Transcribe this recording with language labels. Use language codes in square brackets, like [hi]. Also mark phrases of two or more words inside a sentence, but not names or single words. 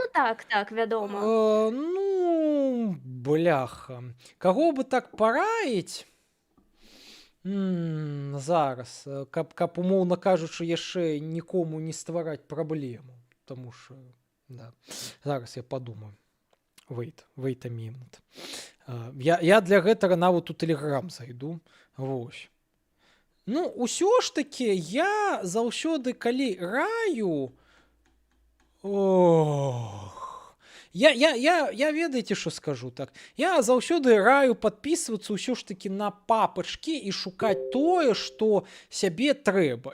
[be] Так, вядома. Бляха. Каго бы так параіць? Зараз, каб умоўна кажучы, яшчэ нікому не ствараць праблему. Таму што, да. Зараз я падумаю. [en] Wait a minute. [be] Я для гэтага нават у Тэлеграм зайду. Вось. Усё ж такі я заўсёды, калі раю... Я ведаеце, што скажу так. Я заўсёды раю падпісвацца ўсё ж такі на папачкі і шукаць тое, што сябе трэба.